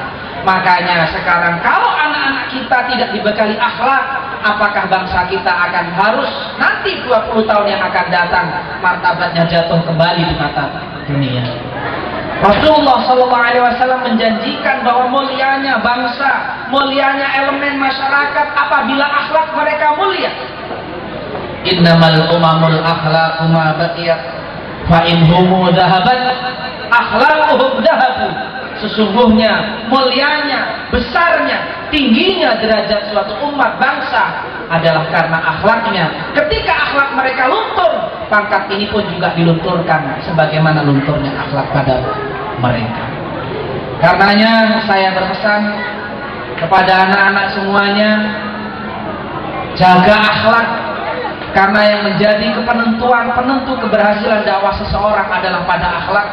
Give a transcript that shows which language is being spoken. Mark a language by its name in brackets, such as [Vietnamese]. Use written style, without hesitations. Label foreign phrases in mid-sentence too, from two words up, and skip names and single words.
[Indonesian] Makanya sekarang kalau anak-anak kita tidak dibekali akhlak, apakah bangsa kita akan harus nanti 20 tahun yang akan datang martabatnya jatuh kembali di mata dunia. Rasulullah SAW menjanjikan bahwa mulianya bangsa, mulianya elemen masyarakat apabila akhlak mereka mulia. [Arabic] إنما الأمم الأخلاق ما بقيت فإن هم ذهبت أخلاقهم ذهبوا. [Indonesian] Sesungguhnya mulianya, besarnya, tingginya derajat suatu umat bangsa adalah karena akhlaknya. Ketika akhlak mereka luntur, pangkat ini pun juga dilunturkan sebagaimana lunturnya akhlak pada mereka. Karenanya saya berpesan kepada anak-anak semuanya, jaga akhlak, karena yang menjadi penentu keberhasilan dakwah seseorang adalah pada akhlak.